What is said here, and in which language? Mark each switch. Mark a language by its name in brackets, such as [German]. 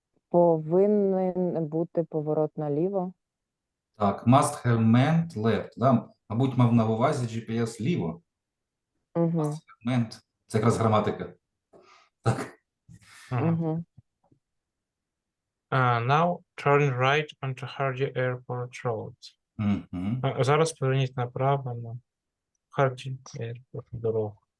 [Ukrainian] Повинен бути поворот наліво. Так, [English] must have meant left. [Ukrainian] Да? Мабуть, мав на увазі GPS ліво. [English] Must have meant. [Ukrainian] Це якраз граматика. Так. [English] Now turn right onto Hardy Airport Road. [Ukrainian] Зараз поверніть направо на Hardy Airport дорогу.